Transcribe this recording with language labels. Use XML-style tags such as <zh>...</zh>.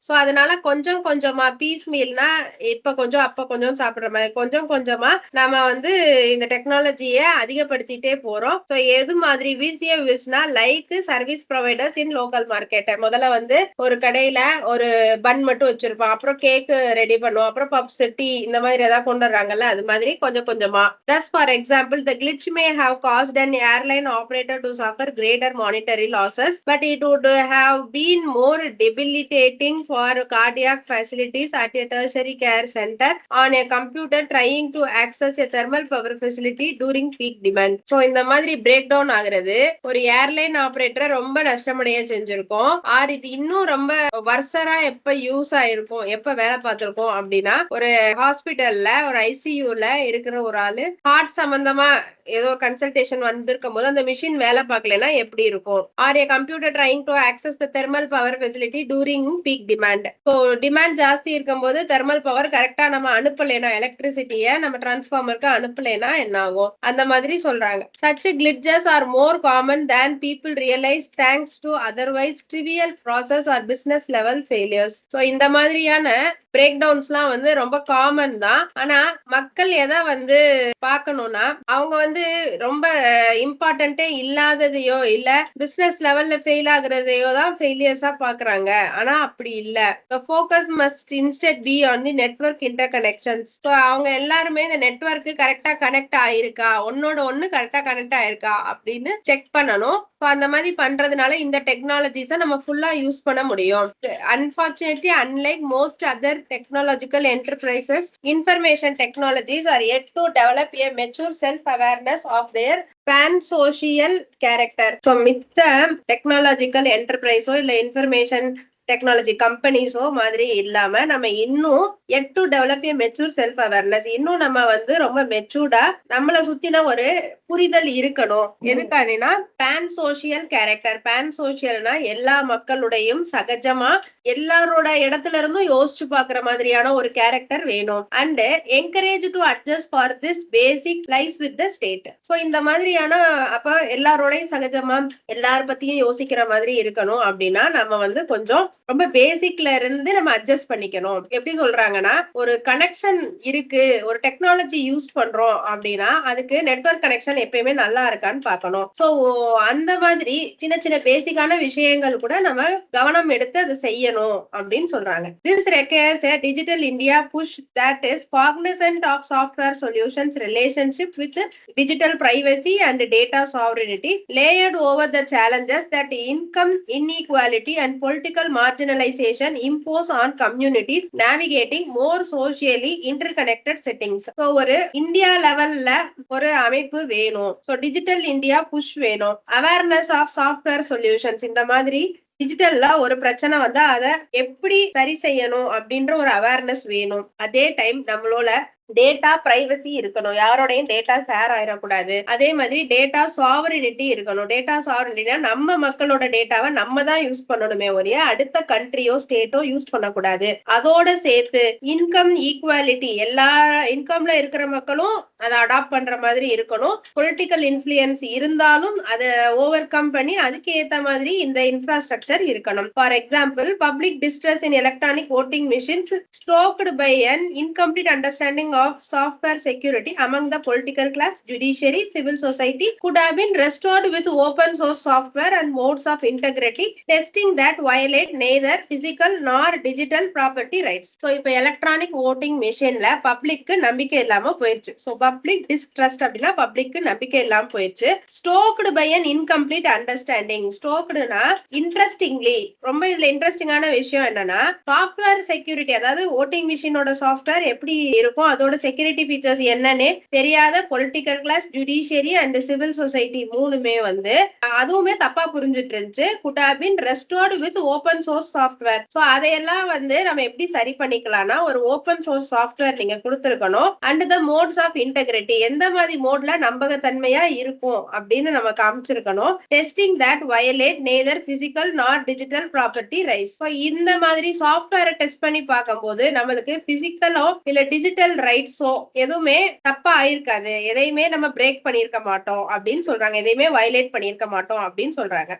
<ta>So அதனால கொஞ்சம் கொஞ்சமா பீஸ் மீல்னா இப்ப கொஞ்சம் அப்ப கொஞ்சம் சாப்பிடுற மாதிரி கொஞ்சம் கொஞ்சமா நம்ம இந்த டெக்னாலஜியை அதிகப்படுத்திட்டே போறோம்.</ta> <en>so</en> <ta>எது மாதிரி</ta> <en>விசிஎஸ்னா like service providers in local market.</en> <ta>முதல்ல ஒரு கடையில ஒரு பன் மட்டும் வச்சிருப்போம், அப்புறம் கேக் ரெடி பண்ணுவோம், அப்புறம் பப்ஸ், டீ இந்த மாதிரி ஏதாவது கொண்டு வர்றாங்கல்ல, அது மாதிரி கொஞ்சம் கொஞ்சமா.</ta> <en>Thus for example, the glitch may have caused an airline operator to suffer greater monetary losses, but it would have been more debilitating for cardiac facilities at a tertiary care center on a computer trying to access a thermal power facility during peak demand.</en> <ta>So இந்த மாதிரி break down ஆகுறது ஒரு airline ஆபரேட்டரை ரொம்ப நஷ்டமடைய செஞ்சிருக்கோம். R இது இன்னும் ரொம்ப வர்சரா எப்ப யூஸ் ஆயிருக்கும், எப்ப வேலை பார்த்திருக்கோம் அப்படின்னா, ஒரு ஹாஸ்பிட்டல்ல ஒரு ஐசியூல இருக்கிற ஒரு ஆளு ஹார்ட் சம்பந்தமா ஏதோ கன்சல்டேஷன் வந்திருக்கும் போது அந்த மிஷின் வேலை பார்க்கலன்னா எப்படி இருக்கும்.</ta> <en>Are a computer trying to access the thermal power facility during during peak demand.</en> <ta>So demand ஜாஸ்தி இருக்கும்போது தெர்மல் பவர் கரெக்டா நம்ம அனுப்பலைனா, எலக்ட்ரிசிட்டியை நம்ம டிரான்ஸ்ஃபார்மருக்கு அனுப்பலைனா என்ன ஆகும், அந்த மாதிரி சொல்றாங்க.</ta> <en>Such cliches are more common than people realise thanks to otherwise trivial process or business level failures.</en> <ta>So இந்த மாதிரியான பிரேக் டவுன்ஸ்லாம் வந்து ரொம்ப காமன் தான். ஆனா மக்கள் எதை வந்து பார்க்கணும்னா, அவங்க வந்து ரொம்ப இம்பார்ட்டன்ட்டே இல்லாததையோ இல்ல பிசினஸ் லெவல்ல ஃபெயில் ஆகுறதையோ தான் ஃபெயிலியர்ஸா பாக்குறாங்க. ஆனா அப்படி இல்ல.</ta> <en>The focus must instead be on the network interconnections.</en> <ta>So அவங்க எல்லாருமே இந்த நெட்வொர்க்கு கரெக்டா கனெக்ட் ஆயிருக்கா, ஒன்னோட ஒண்ணு கரெக்டா கனெக்ட் ஆயிருக்கா அப்படின்னு செக் பண்ணணும். அந்த மாதிரி பண்றதுனால இந்த டெக்னாலஜிஸை நம்ம ஃபுல்லா யூஸ் பண்ண முடியும்.</ta> <en>Unfortunately, unlike most other technological enterprises, information technologies are yet to develop a mature self-awareness of their pan-social character.</en> <ta>So, மித்த டெக்னாலஜிக்கல் என்டர்பிரைஸோ இல்ல இன்ஃபர்மேஷன் டெக்னாலஜி கம்பெனிஸோ மாதிரி இல்லாம நம்ம இன்னும்</ta> <en>yet to develop a mature self awareness,</en> <ta>இன்னும் நம்ம வந்து ரொம்ப மெச்சூர்டா நம்மளை சுத்தின ஒரு புரிதல் இருக்கணும். எதுக்கானா பேன் சோசியல் கேரக்டர். பேன் சோசியல்னா எல்லா மக்களுடையும் சகஜமா எல்லாரோட இடத்துல இருந்தும் யோசிச்சு பாக்குற மாதிரியான ஒரு கேரக்டர் வேணும்.</ta> <en>And encourage to adjust for this basic lies with the state.</en> <ta>So இந்த மாதிரியான அப்ப எல்லாரோடையும் சகஜமா எல்லார பத்தியும் யோசிக்கிற மாதிரி இருக்கணும். அப்படின்னா நம்ம வந்து கொஞ்சம் ரொம்ப பேசிக்ல இருந்து நம்ம அட்ஜஸ்ட் பண்ணிக்கணும். எப்படி சொல்றாங்கன்னா, ஒரு கனெக்ஷன் இருக்கு, ஒரு டெக்னாலஜி யூஸ் பண்றோம் அப்படின்னா அதுக்கு நெட்வொர்க் கனெக்ஷன் எப்பயுமே நல்லா இருக்கான்னு பார்க்கணும். சோ அந்த மாதிரி சின்ன சின்ன பேசிக்கான விஷயங்கள் கூட நம்ம கவனம் எடுத்து அதை செய்யணும் அப்படின்னு சொல்றாங்க.</ta> <en>This requires a digital India push that is cognizant of software solutions relationship with digital privacy and data sovereignty, layered over the challenges that income inequality and political marginalization impose on communities navigating more socially interconnected settings.</en> <ta>So ஒரு India லெவல்ல ஒரு அமைப்பு வேணும். So digital India push வேணும்.</ta> <en>awareness of software solutions,</en> <ta>இந்த மாதிரி டிஜிட்டல்ல ஒரு பிரச்சனை வந்தா அதை எப்படி சரி செய்யணும் அப்படின்ற ஒரு அவேர்னஸ் வேணும். அதே டைம் நம்மளோட டேட்டா பிரைவசி இருக்கணும், யாரோடையும் டேட்டா ஷேர் ஆயிடக்கூடாது. அதே மாதிரி டேட்டா சாவரினிட்டி இருக்கணும். டேட்டா சாவரினிட்டினா நம்ம மக்களோட டேட்டாவை நம்ம தான் யூஸ் பண்ணணுமே ஒழிய அடுத்த கண்ட்ரியோ ஸ்டேட்டோ யூஸ் பண்ணக்கூடாது. அதோட சேர்த்து இன்கம் ஈக்குவாலிட்டி, எல்லா இன்கம்ல இருக்கிற மக்களும் அதை அடாப்ட் பண்ற மாதிரி இருக்கணும். பொலிட்டிக்கல் இன்ஃபுளுயன்ஸ் இருந்தாலும் அதை ஓவர் கம் பண்ணி அதுக்கு ஏத்த மாதிரி இந்த இன்ஃப்ராஸ்ட்ரக்சர் இருக்கணும்.</ta> <en>For example, public distress in electronic voting machines stoked by an incomplete understanding of software security among the political class, judiciary, civil society could have been restored with open source software and modes of integrity testing that violate neither physical nor digital property rights.</en> <ta>So இப்ப electronic voting machineல பப்ளிக்கு நம்பிக்கை இல்லாம போயிடுச்சு. So public distrust அப்படின்னா பப்ளிக்கு நம்பிக்கை இல்லாம போயிடுச்சு.</ta> <en>Stoked by an incomplete understanding.</en> <ta>Stokedனா interestingly, ரொம்ப இதுல இன்ட்ரெஸ்டிங்கான விஷயம் என்னன்னா, சாஃப்ட்வேர் செக்யூரிட்டி, அதாவது ஓட்டிங் மிஷினோட சாஃப்ட்வேர் எப்படி இருக்கும், அதோட செக்யூரிட்டி ஃபீச்சர்ஸ் என்னன்னு தெரியாத political class, judiciary and civil society மூணுமே வந்து அதுவுமே தப்பா புரிஞ்சுட்டு இருந்துச்சு.</ta> <en>could have been restored with open source software.</en> <ta>So அதையெல்லாம் வந்து நம்ம எப்படி சரி பண்ணிக்கலாம்னா, ஒரு ஓபன் சோர்ஸ் சாஃப்ட்வேர் நீங்க கொடுத்திருக்கணும்.</ta> <en>and the modes of integrity,</en> <ta>எந்த மாதிரி மோட்ல நம்பகத்தன்மையா இருக்கும் அப்படின்னு நம்ம காமிச்சிருக்கணும்.</ta> <en>Testing that violate neither physical nor digital property rights.</en> <ta>இந்த மாதிரி சாஃப்ட்வேரை டெஸ்ட் பண்ணி பார்க்கும்போது நம்மளுக்கு பிசிக்கலோ இல்ல டிஜிட்டல் ரைட்ஸோ எதுவுமே தப்பா ஆயிருக்காது, எதையுமே நம்ம பிரேக் பண்ணிருக்க மாட்டோம் அப்படின்னு சொல்றாங்க, எதையுமே வயலேட் பண்ணிருக்க மாட்டோம் அப்படின்னு சொல்றாங்க.</ta>